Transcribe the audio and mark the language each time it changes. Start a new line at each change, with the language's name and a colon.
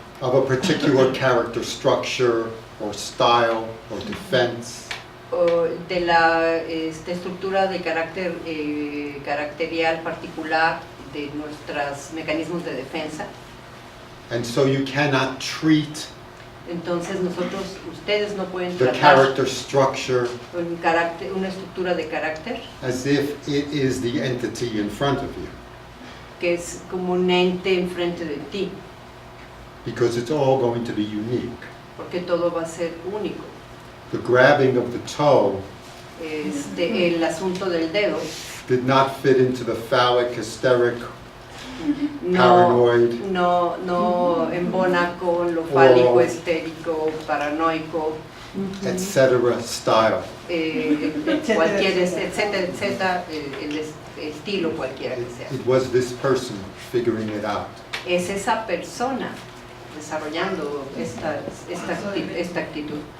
English: of a particular character structure or style or defense.
Spanish: de la estructura de carácter caracterial particular de nuestros mecanismos de defensa.
English: And so you cannot treat
Spanish: Entonces ustedes no pueden
English: the
Spanish: tratar
English: character structure
Spanish: una estructura de carácter
English: as if it is the entity in front of you,
Spanish: que es como un ente enfrente de ti,
English: because it's all going to be unique.
Spanish: porque todo va a ser único.
English: The grabbing of the toe
Spanish: El asunto del dedo
English: did not fit into the phallic, hysteric,
Spanish: no
English: paranoid,
Spanish: embona con lo fálico, Oh. histérico, paranoico,
English: etc. style.
Spanish: cualquier, etcétera, el estilo cualquiera que sea.
English: It was this person figuring it out.
Spanish: Es esa persona desarrollando esta actitud.